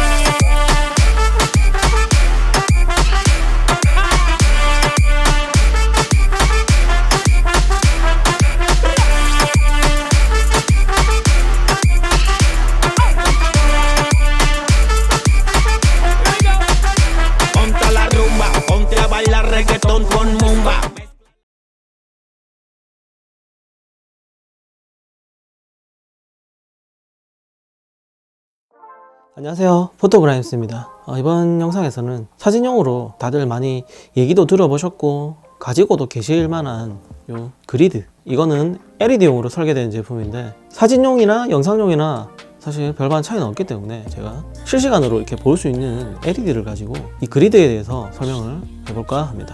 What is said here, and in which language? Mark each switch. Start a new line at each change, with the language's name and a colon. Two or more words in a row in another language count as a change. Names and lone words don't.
Spanish: Ponte a la rumba, ponte a bailar reggaetón con mumba.
Korean: 안녕하세요, 포토그라임스입니다. 이번 영상에서는 사진용으로 다들 많이 얘기도 들어보셨고 가지고도 계실 만한 요 그리드, 이거는 LED용으로 설계된 제품인데 사진용이나 영상용이나 사실 별반 차이는 없기 때문에 제가 실시간으로 이렇게 볼 수 있는 LED를 가지고 이 그리드에 대해서 설명을 해볼까 합니다.